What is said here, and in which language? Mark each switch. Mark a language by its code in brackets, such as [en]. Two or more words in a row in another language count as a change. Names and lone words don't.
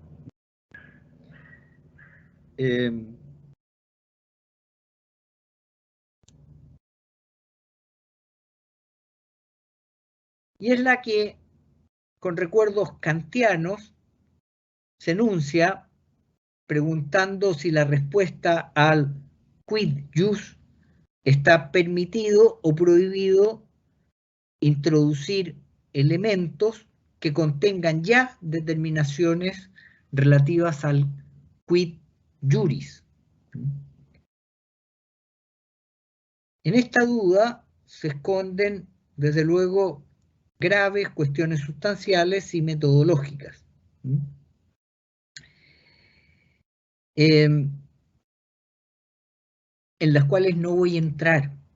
[es] Y es la que, con recuerdos kantianos, se enuncia preguntando si la respuesta al [la] quid jus [es] está permitido o prohibido introducir elementos que contengan ya determinaciones relativas al [la] quid juris. [es] En esta duda se esconden, desde luego, graves cuestiones sustanciales y metodológicas. En las cuales no voy a entrar.